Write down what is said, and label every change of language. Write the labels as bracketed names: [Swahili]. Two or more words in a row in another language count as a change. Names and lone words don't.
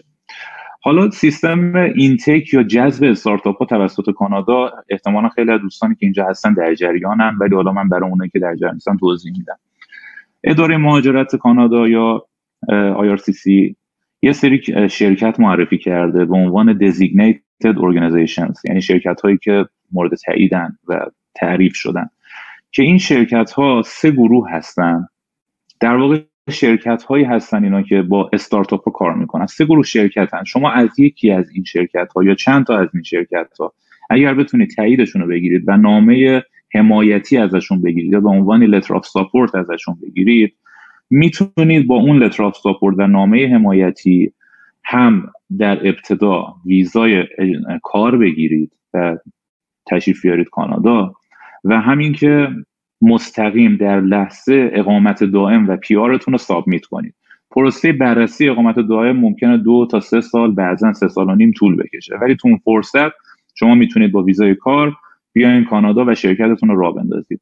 [Persian] حالا سیستم اینتیک یا جذب استارتاپ ها توسط کانادا احتمالا خیلی از دوستانی که اینجا هستن در جریانن، ولی حالا من برای اونایی که در جریان نیستن توضیح میدم. اداره مهاجرت کانادا یا IRCC یه سری شرکت معرفی کرده به عنوان [English] designated organizations، [Persian] یعنی شرکت هایی که مورد تاییدن و تعریف شدن، که این شرکت ها 3 گروه هستن. در واقع شرکت هایی هستن اینا که با استارتاپ ها کار میکنن. 3 گروه شرکت هستن. شما از یکی از این شرکت ها یا چند تا از این شرکت ها اگر بتونید تاییدشون رو بگیرید و نامه حمایتی ازشون بگیرید یا به عنوان [English] letter of support [Persian] ازشون بگیرید، میتونید با اون [English] letter of support [Persian] و نامه حمایتی هم در ابتدا ویزای کار بگیرید و تشریف بیارید کانادا و همین که مستقیم در لحظه اقامت دائم و پیارتون رو سابمیت کنید. پروسه بررسی اقامت دائم ممکنه 2 تا 3 سال، بعضا 3 سال و نیم طول بکشه، ولی تو اون فرصت شما میتونید با ویزای کار بیاین کانادا و شرکتتون رو راه بندازید.